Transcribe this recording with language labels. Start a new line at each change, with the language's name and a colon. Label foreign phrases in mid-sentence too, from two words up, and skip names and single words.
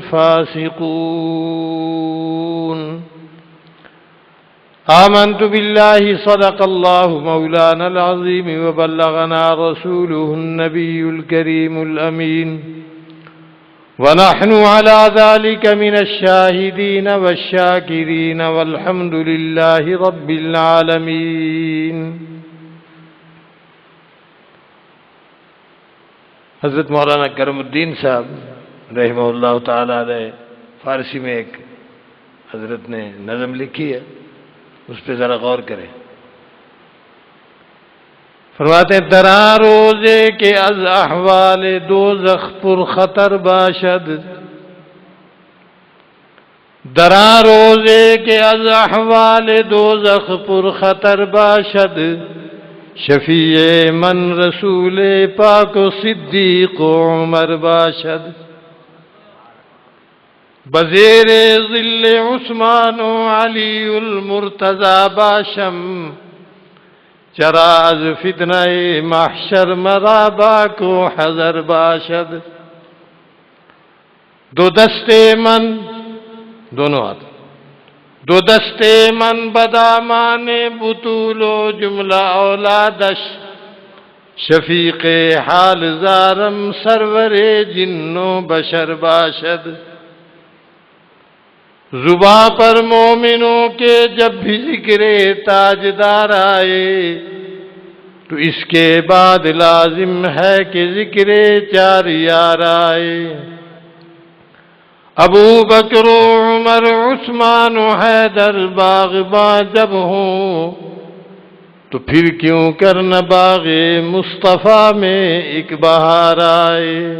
Arabic: الفاسقون آمنت بالله صدق الله مولانا العظيم وبلغنا رسوله النبي الكريم الأمين ونحن على ذلك من الشاهدين والشاكرين والحمد لله رب العالمين۔
Urdu: حضرت مولانا کرم الدین صاحب
Arabic: رحمہ اللہ تعالی علیہ
Urdu: فارسی میں ایک حضرت نے نظم لکھی ہے، اس پہ ذرا غور کریں۔ فرماتے ہیں
Persian: درا روزے کے از احوال دوزخ پر خطر باشد، درا روزے کے از احوال دوزخ پر خطر باشد، شفیع من رسول پاک و صدیق و عمر باشد، بزیر ظل عثمان و علی المرتضی باشم، چرا از فتنہ محشر مرا باک و حذر باشد، دو دستے من
Urdu: دونوں ہاتھ،
Persian: دو دستے من بدامان بطول و جملہ اولادش، شفیق حال زارم سرور جن و بشر باشد،
Urdu: زباں پر مومنوں کے جب بھی ذکر تاجدار آئے تو اس کے بعد لازم ہے کہ ذکر چار یار آئے، ابو بکر و عمر عثمان و حیدر باغباں جب ہوں تو پھر کیوں کرنا باغ مصطفیٰ میں ایک بہار آئے۔